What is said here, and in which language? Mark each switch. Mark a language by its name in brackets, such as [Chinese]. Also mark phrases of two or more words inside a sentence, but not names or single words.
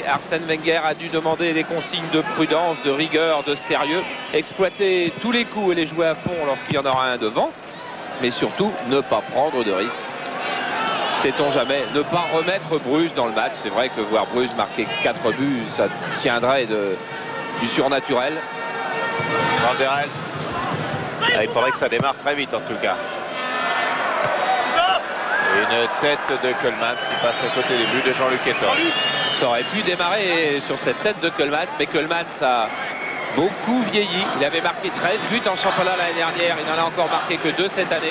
[French] Arsène Wenger a dû demander des consignes de prudence, de rigueur, de sérieux. Exploiter tous les coups et les jouer à fond lorsqu'il y en aura un devant. Mais surtout, ne pas prendre de risques. Sait-on jamais, ne pas remettre Bruges dans le match. C'est vrai que voir Bruges marquer 4 buts, ça tiendrait du surnaturel. Van der Elst. Ah, il faudrait que ça démarre très vite en tout cas. Une tête de Koelmans qui passe à côté des buts de Jean-Luc Ettori. Ça aurait pu démarrer sur cette tête de Koelmans, mais Koelmans a beaucoup vieilli. Il avait marqué 13 buts en championnat l'année dernière. Il n'en a encore marqué que 2 cette année.